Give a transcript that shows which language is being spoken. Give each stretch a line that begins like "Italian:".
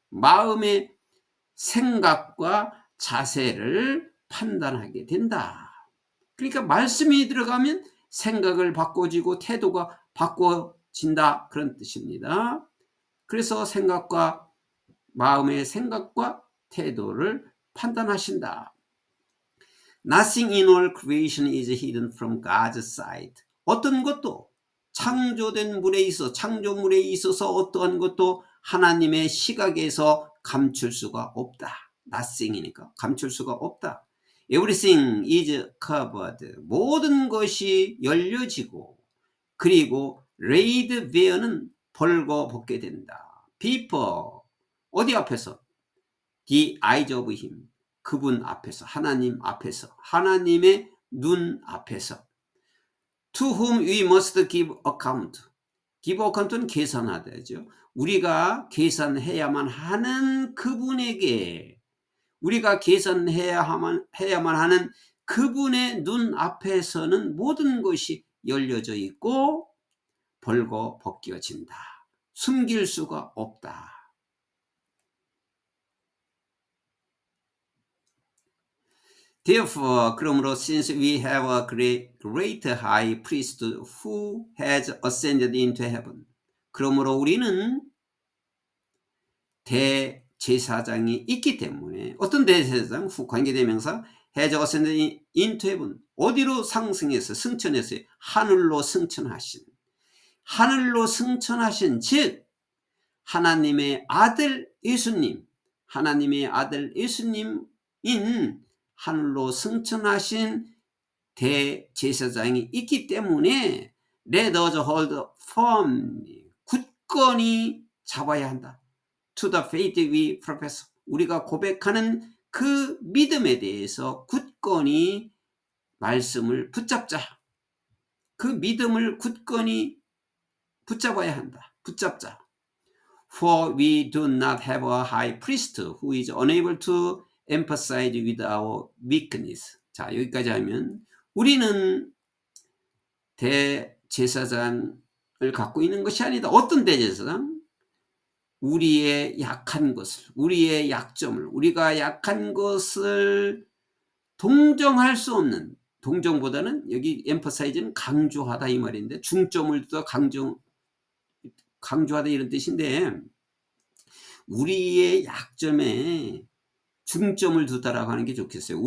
Korean: 마음의 생각과 자세를 판단하게 된다. 그러니까 말씀이 들어가면 생각을 바꿔지고 태도가 바꿔진다 그런 뜻입니다. 그래서 생각과 마음의 생각과 태도를 판단하신다.
English: Nothing in all creation is hidden from God's sight.
Korean: 어떤 것도 창조된 물에 있어 창조물에 있어서 어떠한 것도 하나님의 시각에서 감출 수가 없다. Nothing이니까 감출 수가 없다.
English: Everything is covered.
Korean: 모든 것이 열려지고 그리고
English: laid bare
Korean: 는 벌거벗게 된다.
English: Before
Korean: 어디 앞에서?
English: The eyes of him.
Korean: 그분 앞에서, 하나님 앞에서, 하나님의 눈 앞에서.
English: To whom we must give account.
Korean: give account는 계산하다죠. 우리가 계산해야만 하는 그분에게, 우리가 계산해야만 하는 그분의 눈 앞에서는 모든 것이 열려져 있고 벌거 벗겨진다. 숨길 수가 없다.
English: Therefore,
Korean: 그러므로
English: since we have a great high priest who has ascended into heaven.
Korean: 그러므로 우리는 대제사장이 있기 때문에 어떤 대제사장? 관계대명사
English: has ascended into heaven.
Korean: 어디로 상승해서 승천했어요? 하늘로 승천하신. 하늘로 승천하신 즉 하나님의 아들 예수님, 하나님의 아들 예수님인 하늘로 승천하신 대제사장이 있기 때문에
English: let us hold firmly,
Korean: 굳건히 잡아야 한다.
English: To the faith we profess.
Korean: 우리가 고백하는 그 믿음에 대해서 굳건히 말씀을 붙잡자. 그 믿음을 굳건히 붙잡아야 한다. 붙잡자.
English: For we do not have a high priest who is unable to emphasize with our weakness.
Korean: 자, 여기까지 하면 우리는 대제사장을 갖고 있는 것이 아니다. 어떤 대제사장? 우리의 약한 것을, 우리의 약점을, 우리가 약한 것을 동정할 수 없는, 동정보다는 여기 emphasize는 강조하다 이 말인데 중점을 더 강조하다 이런 뜻인데 우리의 약점에 중점을 두다라고 하는 게 좋겠어요.